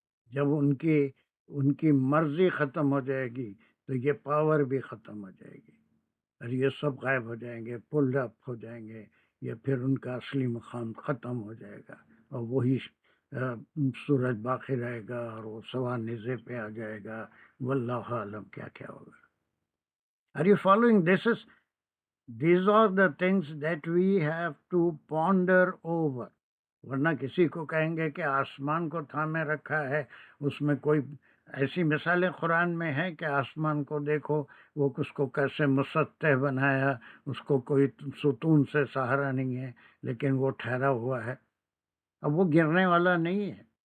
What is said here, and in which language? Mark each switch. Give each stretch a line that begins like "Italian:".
Urdu: جب ان کی مرضی ختم ہو جائے گی تو یہ پاور بھی ختم ہو جائے گی، اور یہ سب غائب ہو جائیں گے، پل اپ ہو جائیں گے، یہ پھر ان کا اصلی مقام ختم ہو جائے گا، اور وہی سورج باقی رہے گا، اور وہ سوا نیزے پہ آ جائے گا، واللہ عالم کیا کیا ہوگا۔
English: Are you following? These are the things that we have to ponder over.
Urdu: ورنہ کسی کو کہیں گے کہ آسمان کو تھامے رکھا ہے، اس میں کوئی ایسی مثالیں قرآن میں ہیں کہ آسمان کو دیکھو، وہ اس کو کیسے مسطح بنایا، اس کو کوئی ستون سے سہارا نہیں ہے، لیکن وہ ٹھہرا ہوا ہے، اب وہ گرنے والا نہیں ہے،